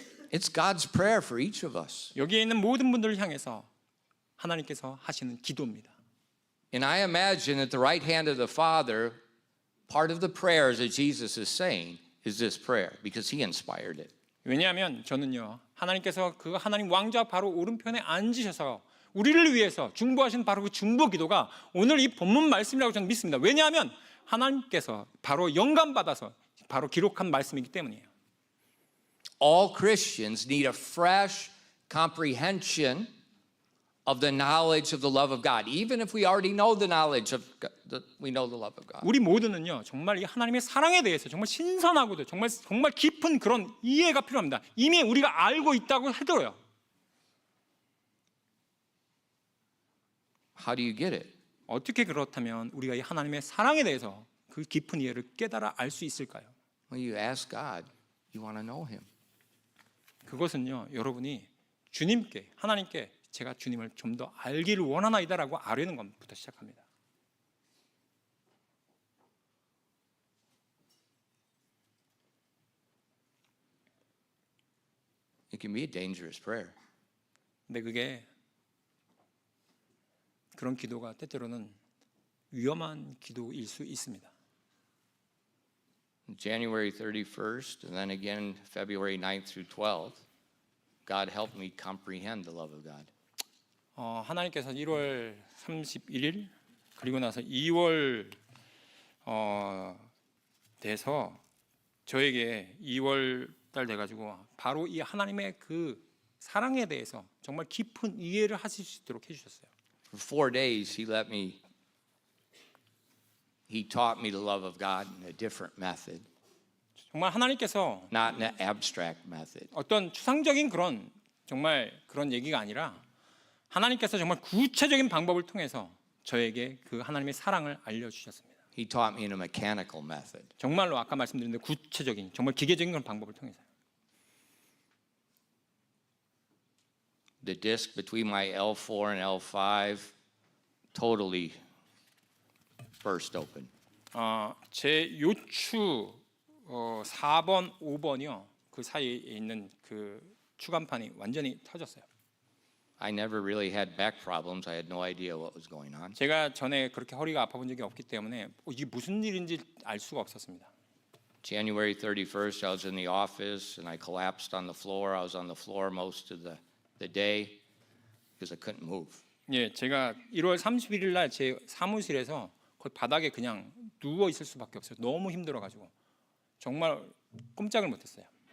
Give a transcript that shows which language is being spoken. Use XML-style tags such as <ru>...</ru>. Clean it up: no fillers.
<en>It's God's prayer for each of us.</en> <ko>여기에 있는 모든 분들을 향해서 하나님께서 하시는 기도입니다.</ko> <en>And I imagine at the right hand of the Father, part of the prayers that Jesus is saying is this prayer because he inspired it.</en> <ko>왜냐하면 저는요, 하나님께서 그 하나님 왕좌 바로 오른편에 앉으셔서 우리를 위해서 중보하신 바로 그 중보 기도가 오늘 이 본문 말씀이라고 저는 믿습니다. 왜냐하면 하나님께서 바로 영감 받아서 바로 기록한 말씀이기 때문이에요.</ko> <en>All Christians need a fresh comprehension of the knowledge of the love of God, even if we already know the knowledge of God, we know the love of God.</en> <ko>우리 모두는요, 정말 이 하나님의 사랑에 대해서 정말 신선하고도 정말 깊은 그런 이해가 필요합니다. 이미 우리가 알고 있다고 해도요.</ko> <en>How do you get it?</en> <ko>어떻게 그렇다면 우리가 이 하나님의 사랑에 대해서 그 깊은 이해를 깨달아 알 수 있을까요?</ko> <en>Well, you ask God. You want to know him.</en> <ko>그것은요, 여러분이 주님께, 하나님께 제가 주님을 좀 더 알기를 원하나이다라고 아뢰는 것부터 시작합니다.</ko> <en>It can be a dangerous prayer.</en> <ko>근데 그게 그런 기도가 때때로는 위험한 기도일 수 있습니다.</ko> <en>January 31st and then again February 9th through 12th, God helped me comprehend the love of God.</en> <ko>하나님께서 1월 31일 그리고 나서 2월 돼서 저에게 2월 달 돼가지고 바로 이 하나님의 그 사랑에 대해서 정말 깊은 이해를 하실 수 있도록 해주셨어요.</ko> <en>For 4 days he taught me the love of God in a different method,</en> <ko>정말 하나님께서</ko> <en>not in an abstract method.</en> <ko>어떤 추상적인 정말 그런 얘기가 아니라 하나님께서 정말 구체적인 방법을 통해서 저에게 그 하나님의 사랑을 알려주셨습니다.</ko> <en>He taught me in a mechanical method.</en> <ko>정말로 아까 말씀드린 대로 구체적인 정말 기계적인 그런 방법을 통해서.</ko> <en>The disc between my L4 and L5 totally burst open.</en> <ko>제 요추 4번, 5번이요. 그 사이에 있는 그 추간판이 완전히 터졌어요.</ko> <en>I never really had back problems. I had no idea what was going on.</en> <ko>제가 전에 그렇게 허리가 아파본 적이 없기 때문에 이게 무슨 일인지 알 수가 없었습니다.</ko> <en>January 31st, I was in the office and I collapsed on the floor. I was on the floor most of the day because I couldn't move.</en> <ko>예, 제가 1월 31일 날 제 사무실에서 거의 바닥에 그냥 누워 있을 수밖에 없어요. 너무 힘들어 가지고 정말 꼼짝을 못 했어요.</ko>